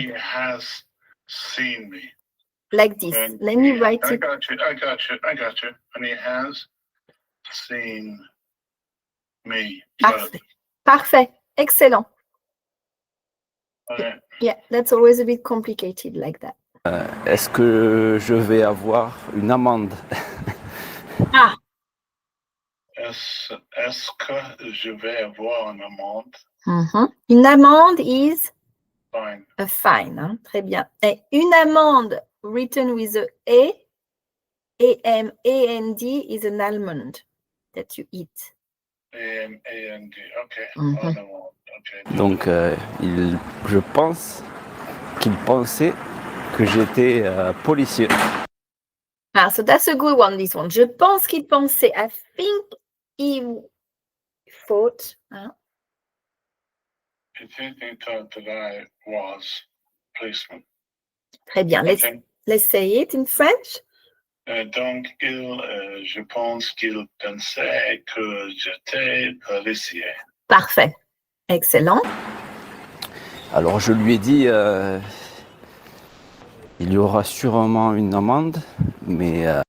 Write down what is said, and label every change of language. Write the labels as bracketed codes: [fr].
[en] He has seen me. Like this. And Let me write I it. got you. And he has seen me. [fr] Parfait. Parfait. Excellent. [en] Okay. Yeah, that's always a bit complicated like that. [fr] Est-ce que je vais avoir une amende? Ah, Est-ce que je vais avoir une amende? Une amende [en] is Fine. a fine. [fr] Hein? Très bien. Et une amende [en] written with a A-M-A-N-D is an almond that you eat. A-M-A-N-D. Okay. Mhm. An amende. Okay. [fr] Donc, je pense qu'il pensait que j'étais policier. [en] Ah, so that's a good one, this one. [fr] Je pense qu'il pensait. [en] I think he thought. [fr] Hein? [en] I think he thought that I was policeman. [fr] Très bien. [en] Okay. Let's say it in French. [fr] Donc, je pense qu'il pensait que j'étais policier. Parfait. Excellent. Alors, je lui ai dit, il y aura sûrement une amende, mais